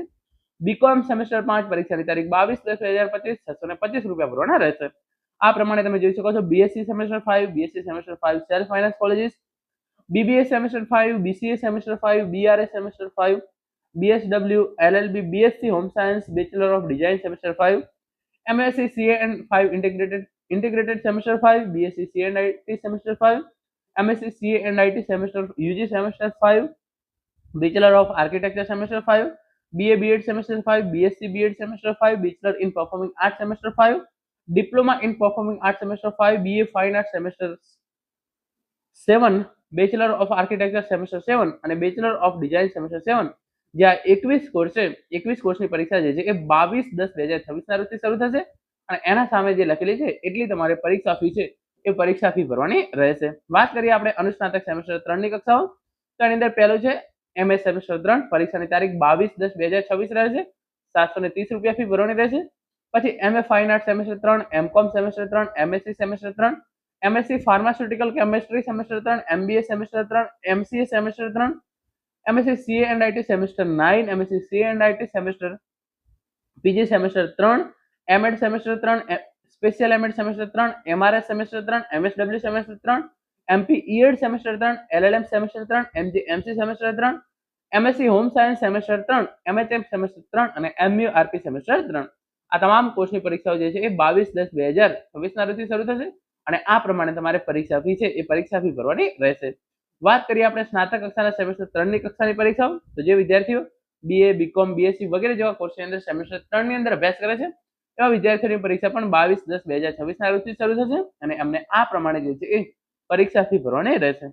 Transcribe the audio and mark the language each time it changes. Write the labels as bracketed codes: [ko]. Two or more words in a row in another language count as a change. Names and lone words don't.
[en] BCom Semester 5 [gu] પરીક્ષાની તારીખ 22/10/2025 625 રૂપિયા ભરવાના રહેશે. આ પ્રમાણે તમે જોઈ શકો છો [en] BSc Semester 5, BSc Semester 5 Self Finance Colleges, BBA Semester 5, BCA Semester 5, BRS Semester 5, BSW, LLB, BSc Home Science, Bachelor of Design Semester 5, MSc CA and 5 Integrated Semester 5, BSc CA and IT Semester 5, MSc CA and IT Semester UG Semester 5, Bachelor of Architecture Semester 5, BA B.Ed Semester 5, BSc B.Ed Semester 5, Bachelor in Performing Arts Semester 5, Diploma in Performing Arts Semester 5, BA Fine Arts Semester 7, Bachelor of Architecture Semester 7 અને Bachelor of Design Semester 7. [gu] જ્યાં 21 કોર્સ છે, 21 કોર્સની પરીક્ષા જે છે એ 22/10/2026 ના રોજથી શરૂ થશે. અને એના સામે જે લખેલી છે એટલી તમારે પરીક્ષા ફી છે એ પરીક્ષા ફી ભરવાની રહેશે. વાત કરીએ આપણે અનુસ્નાતક સેમેસ્ટર 3 ની કક્ષાઓ, તો એની અંદર પહેલું છે [en] MS Semester 3 [gu] પરીક્ષાની તારીખ 22/10/2026 રહેશે. 730 રૂપિયા ફી ભરવાની રહેશે. પછી [en] MA Fine Art Semester 3, MCom Semester 3, MSc Semester 3, MSc Pharmaceutical Chemistry Semester 3, MBA Semester 3, MCA Semester 3, MSc CA and IT Semester 9, MSc CA and IT Semester PG Semester 3, MEd Semester 3, Special MEd Semester 3, MRS Semester 3, MSW Semester 3, MP ED Semester 3, LLM Semester 3, MG MC Semester 3, MSc Home Science Semester 3, MHM Semester 3 અને MURP Semester 3. [gu] આ તમામ કોર્સની પરીક્ષાઓ જે છે એ 22/10/2026 ના રોજથી શરૂ થશે અને આ પ્રમાણે તમારે પરીક્ષા ફી છે એ પરીક્ષા ફી ભરવાની રહેશે. વાત કરીએ આપણે સ્નાતક કક્ષાના સેમેસ્ટર 3 ની કક્ષાની પરીક્ષાઓ, તો જે વિદ્યાર્થીઓ બીએ, બીકોમ, બીએસસી વગેરે જેવા કોર્સની અંદર સેમેસ્ટર 3 ની અંદર અભ્યાસ કરે છે એવા વિદ્યાર્થીઓની પરીક્ષા પણ 22/10/2026 ના રોજથી શરૂ થશે અને એમને આ પ્રમાણે જે છે એ પરીક્ષા ફી ભરવાની રહેશે.